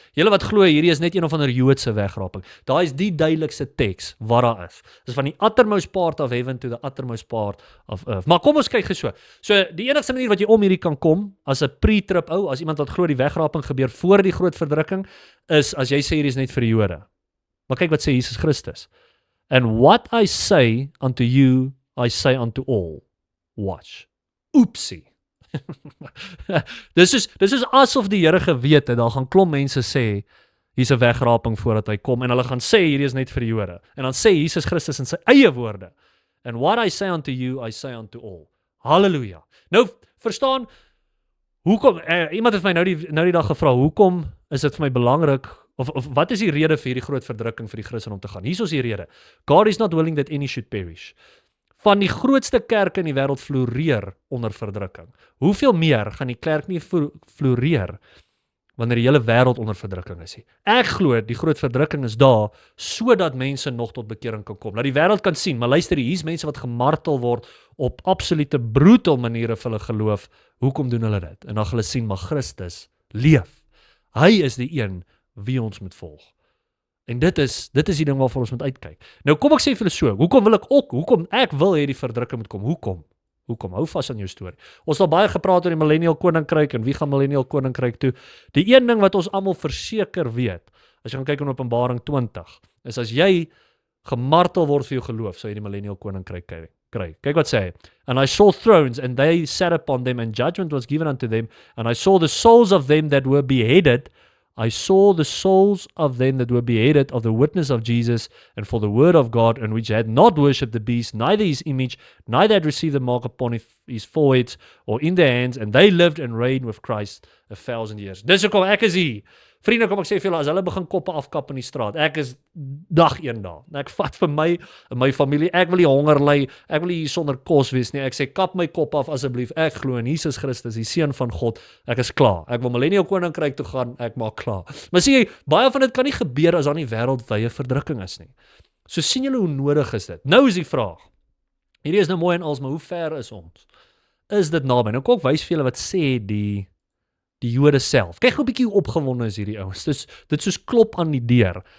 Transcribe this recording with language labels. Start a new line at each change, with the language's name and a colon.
Afrikaans: Julle wat glo hierdie is net een of ander Joodse wegraping. Daai is die duidelikste teks wat daar is. Dis van die
English: uttermost part of heaven to the uttermost part of earth.
Afrikaans: Maar kom ons kyk geso. So die enigste manier wat jy om hierdie kan kom as 'n pre-trip ou, as iemand wat glo die wegraping gebeur voor die groot verdrukking, is as jy sê hierdie is net vir die Jode. Maar kyk wat sê Jesus Christus.
English: And what I say unto you, I say unto all. Watch.
Afrikaans: Oepsie. Dis is asof die Here geweet het, daar gaan klomp mense sê, hier's 'n wegraping voordat hy kom, en hulle gaan sê, hierdie is net vir die Jode. En dan sê Jesus Christus in sy eie woorde,
English: and what I say unto you, I say unto all.
Afrikaans: Halleluja. Nou, verstaan, hoekom, iemand het my nou die dag gevra, hoekom is dit vir my belangrik, of wat is die rede vir hierdie groot verdrukking vir die Christen om te gaan? Hier is die rede.
English: God is not willing that any should perish.
Afrikaans: Van die grootste kerke in die wêreld floreer onder verdrukking. Hoeveel meer gaan die kerk nie floreer wanneer die hele wêreld onder verdrukking is nie? Ek glo die groot verdrukking is daar sodat mense nog tot bekering kan kom. Dat die wêreld kan sien, maar luister, hier's mense wat gemartel word op absolute brutal maniere vir hulle geloof. Hoekom doen hulle dit? En dan gaan hulle sien, maar Christus leef. Hy is die een wie ons moet volg. En dit is die ding waarvoor ons moet uitkyk. Nou kom ek sê vir julle so, hoekom ek wil hê die verdrukking moet kom? Hoekom? Hou vas aan jou storie. Ons het al baie gepraat oor die millennial koninkryk en wie gaan millennial koninkryk toe. Die een ding wat ons almal verseker weet, as jy gaan kyk in Openbaring 20, is as jy gemartel word vir jou geloof, sal jy die millennial koninkryk kry. Kyk wat sê hy.
English: And I saw thrones, and they sat upon them, and judgment was given unto them, and I saw the souls of them that were beheaded. I saw the souls of them that were beheaded of the witness of Jesus and for the word of God, and which had not worshipped the beast, neither his image, neither had received the mark upon his foreheads or in their hands, and they lived and reigned with Christ 1,000 years.
Afrikaans: Dis hoekom ek is hier. Vriende, kom ek sê vir julle, as hulle begin koppe afkap in die straat, ek is dag een daar. Ek vat vir my en my familie, ek wil nie honger ly, ek wil nie hier sonder kos wees nie. Ek sê, kap my kop af asseblief. Ek glo in Jesus Christus, die seun van God. Ek is klaar. Ek wil millennial koninkryk toe gaan, ek maak klaar. Maar sien jy, baie van dit kan nie gebeur as daar nie wêreldwye verdrukking is nie. So sien julle hoe nodig is dit? Nou is die vraag. Hierdie is nou mooi en als, maar hoe ver is ons? Is dit naby? Nou kom ek wys vir julle wat sê die Jode self. Kyk hoe 'n bietjie opgewonde is hierdie ouens. Dit soos klop aan die deur.